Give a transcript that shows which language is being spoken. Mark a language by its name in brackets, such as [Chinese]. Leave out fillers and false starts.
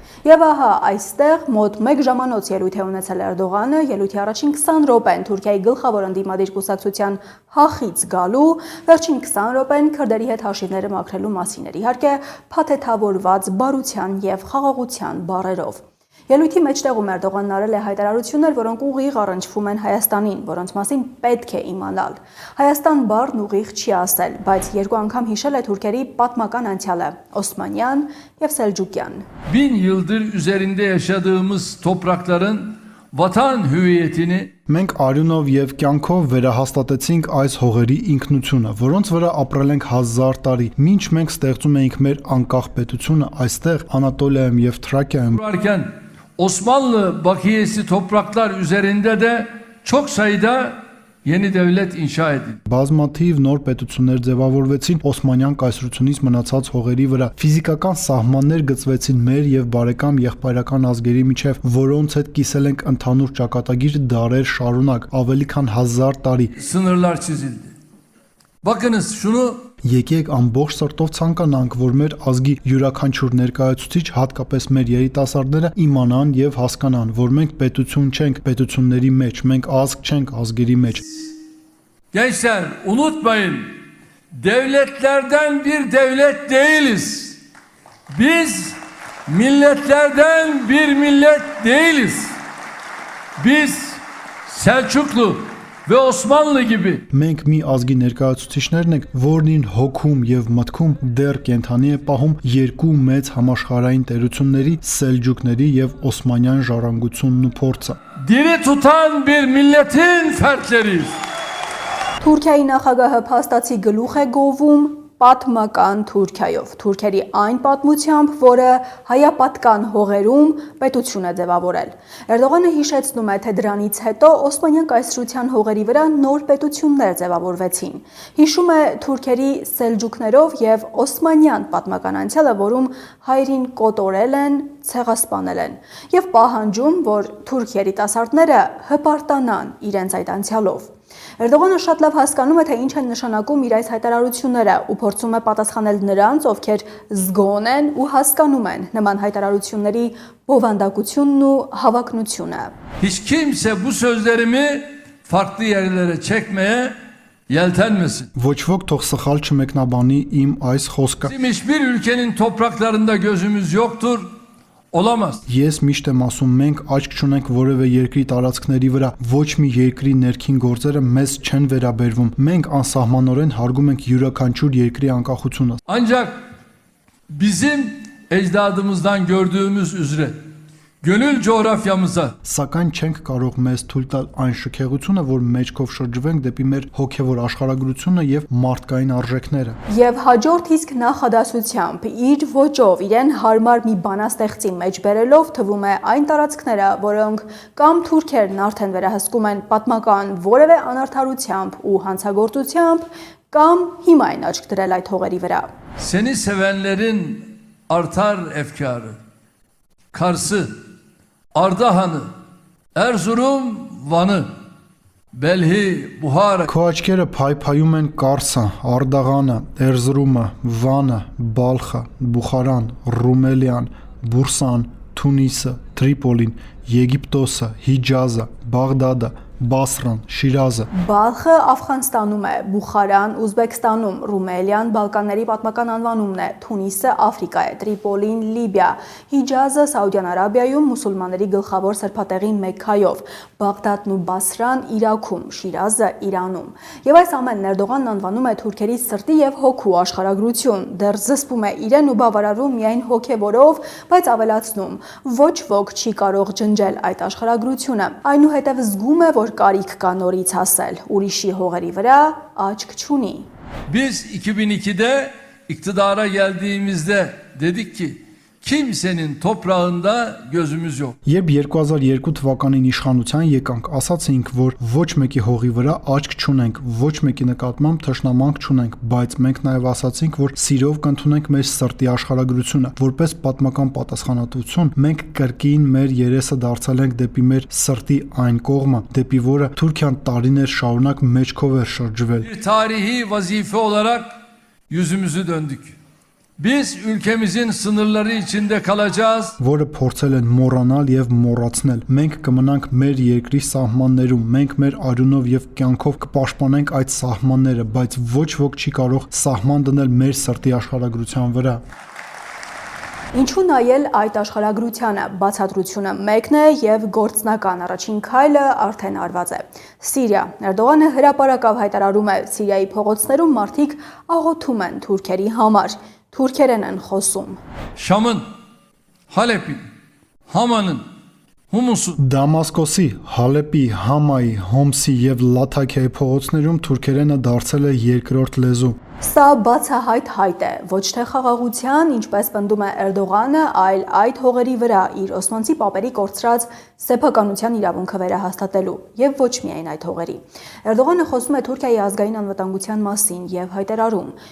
[Armenian] Եվ ահա այստեղ մոտ 1 ժամանոց ելույթ է ունեցել Էրդողանը, ելույթի առաջին 20 րոպեն Թուրքիայի գլխավոր ընդդիմադիր կուսակցության հախից գալու, վերջին 20 րոպեն քրդերի հետ հաշիվները մաքրելու մասին էր, իհարկե փաթեթավորված բարության եւ խաղաղության բառերով։ Ելույթի մեջտեղում Էրդողանն արել է հայտարարություններ, որոնք ուղիղ առնչվում են Հայաստանին, որոնց մասին պետք է իմանալ։ Հայաստան բառն ուղիղ չի ասել, բայց երկու անգամ հիշել է թուրքերի պատմական անցյալը՝ Օսմանյան եւ Սելջուկյան։ [Turkish] 1000 yıldır üzerinde yaşadığımız toprakların vatan hüviyetini [Armenian] Մենք արյունով եւ կյանքով վերահաստատեցինք այս հողերի ինքնությունը, որոնց վրա ապրել ենք 1000 տարի, մինչ մենք ստեղծում էինք մեր անկախ պետությունը այստեղ Անատոլիայում եւ Թրակիայում։ [Turkish] kurarken Osmanlı bakiyesi topraklar üzerinde de çok sayıda yeni devlet inşa edildi. [Armenian] Բազմաթիվ նոր պետություններ ձևավորվեցին Օսմանյան կայսրությունից մնացած հողերի վրա։ Ֆիզիկական սահմաններ գծվեցին մեր եւ բարեկամ եղբայրական ազգերի միջև, որոնց հետ կիսել ենք ընդհանուր ճակատագիր դարեր շարունակ, ավելի քան 1000 տարի։ [Turkish] Sınırlar çizildi. Bakınız şunu [Armenian] Եկեք ամբողջ սրտով ցանկանանք, որ մեր ազգի յուրաքանչյուր ներկայացուցիչ, հատկապես մեր երիտասարդները իմանան եւ հասկանան, որ մենք պետություն չենք պետությունների մեջ, մենք ազգ չենք ազգերի մեջ։ [Turkish] gençler unutmayın, devletlerden bir devlet değiliz. Biz milletlerden bir millet değiliz. Biz Selçuklu ve Osmanlı gibi [Armenian] Մենք մի ազգի ներկայացուցիչներն ենք, որին հոգում եւ մտքում դեռ կենթանի է պահում երկու մեծ համաշխարհային տերությունների՝ Սելջուկների եւ Օսմանյան ժառանգությունն ու փորձը։ [Turkish] diri tutan bir milletin fertleriyiz. [Armenian] Թուրքիայի նախագահը փաստացի գլուխ է գովում պատմական Թուրքիայով, թուրքերի այն պատմությամբ, որը հայապատկան հողերում պետություն է ձևավորել։ Էրդողանը հիշեցնում է, թե դրանից հետո Օսմանյան կայսրության հողերի վրա նոր պետություններ ձևավորվեցին։ Հիշում է թուրքերի սելջուկներով եւ Օսմանյան պատմական անցյալը, որում հայրին կոտորել են, ցեղասպանել են, եւ պահանջում, որ թուրք երիտասարդները հպարտանան իրենց այդ անցյալով։ Էրդողանը շատ լավ հասկանում է, թե ինչ են նշանակում իր այս հայտարարությունները ու փորձում է պատասխանել նրանց, ովքեր զգոն են ու հասկանում են նման հայտարարությունների բովանդակությունն ու հավակնությունը։ [Turkish] Hiç kimse bu sözlerimi farklı yerlere çekmeye yeltenmesin. [Armenian] Ոչ ոք թող սխալ չմեկնաբանի իմ այս խոսքը։ [Turkish] Bizim hiçbir ülkenin topraklarında gözümüz yoktur, olamaz. [Armenian] Ես միշտ եմ ասում, մենք աչք չունենք որևէ երկրի տարածքների վրա, ոչ մի երկրի ներքին գործերը մեզ չեն վերաբերվում։ Մենք անսահմանորեն հարգում ենք յուրաքանչյուր երկրի անկախությունը։ [Turkish] Ancak bizim ecdadımızdan gördüğümüz üzere gönül coğrafyamıza [Armenian] Սակայն չենք կարող մեզ թույլ տալ այն շքեղությունը, որ մեջքով շրջվենք դեպի մեր հոգևոր աշխարհագրությունը եւ մարդկային արժեքները։ Եվ հաջորդ իսկ նախադասությամբ իր ոճով իրեն հարմար մի բանաստեղծի մեջ բերելով թվում է այն տարածքները, որոնք կամ թուրքերն արդեն վերահսկում են պատմական որևէ անարդարությամբ ու հանցագործությամբ, կամ հիմա են աչք դրել այդ հողերի վրա։ [Turkish] seni sevenlerin artar efkarı. Kars'ı, Ardahan'ı, Erzurum, Van'ı, Belhi, Buhara. [Armenian] Քո աչքերը փայփայում են Կարսը, Արդաղանը, Էրզրումը, Վանը, Բալխը, Բուխարան, Ռումելիան, Բուրսան, Թունիսը, Տրիպոլին, Եգիպտոսը, Հիջազը, Բաղդադը, Բասրան, Շիրազը։ Բալխը Աֆղանստանում է, Բուխարան Ուզբեկստանում, Ռումելիան Բալկանների պատմական անվանումն է, Թունիսը Աֆրիկա է, Տրիպոլին Լիբիա, Հիջազը Սաուդյան Արաբիայում մուսուլմանների գլխավոր սրբատեղի Մեքքայով, Բաղդադն ու Բասրան Իրաքում, Շիրազը Իրանում։ Եվ այս ամենն Էրդողանն անվանում է թուրքերի սրտի եւ հոգու աշխարհագրություն, դեռ զսպում է իրեն ու բավարարում միայն հոգեվորով, բայց ավելացնում՝ ոչ ոք չի կարող ջնջել այդ աշխարհագրությունը։ Այնուհետև զգում է, որ կարիք կա նորից ասել, ուրիշի հողերի վրա աչք չունի։ [Turkish] Biz 2002'de iktidara geldiğimizde dedik ki kimsenin toprağında gözümüz yok. [Armenian] Երբ 2002 թվականին իշխանության եկանք, ասացինք, որ ոչ մեկի հողի վրա աչք չունենք, ոչ մեկի նկատմամբ թշնամանք չունենք, բայց մենք նաև ասացինք, որ սիրով կընդունենք մեր սրտի աշխարհագրությունը, որպես պատմական պատասխանատվություն մենք կրկին մեր երեսը դարձել ենք դեպի մեր [Turkish] sırtı [Armenian] այն կողմը, դեպի որը Թուրքիան տարիներ շարունակ մեջքով էր շրջվել։ [Turkish] Bir tarihi vazife olarak yüzümüzü döndük. Biz ülkemizin sınırları içinde kalacağız. [Armenian] Որը փորձել են մոռանալ եւ մոռացնել։ Մենք կմնանք մեր երկրի սահմաններում, մենք մեր արյունով եւ կյանքով կպաշտպանենք այդ սահմանները, բայց ոչ ոք չի կարող սահման դնել մեր սրտի աշխարհագրության վրա։ Ինչու նայել այդ աշխարհագրությանը, բացատրությունը մեկն է եւ գործնական առաջին քայլը արդեն արված է։ Սիրիա Էրդողանը հրապարակավ հայտարարում է Սիրիայի փողոցներում մարդիկ աղոթում են թուրքերի համար, թուրքերեն են խոսում։ [Turkish] Şam'ın, Halep'in, Hama'nın, Humus'un [Armenian] Դամասկոսի, Հալեպի, Համայի, Հոմսի եւ Լաթաքիայի փողոցներում թուրքերենը դարձել է երկրորդ լեզու։ Սա բացահայտ հայտ է, ոչ թե խաղաղության, ինչպես պնդում է Էրդողանը, այլ այդ հողերի վրա իր օսմանցի պապերի կորցրած սեփականության իրավունքը վերահաստատելու եւ ոչ միայն այդ հողերի։ Էրդողանը խոսում է Թուրքիայի ազգային անվտանգության մասին եւ հայտարարում.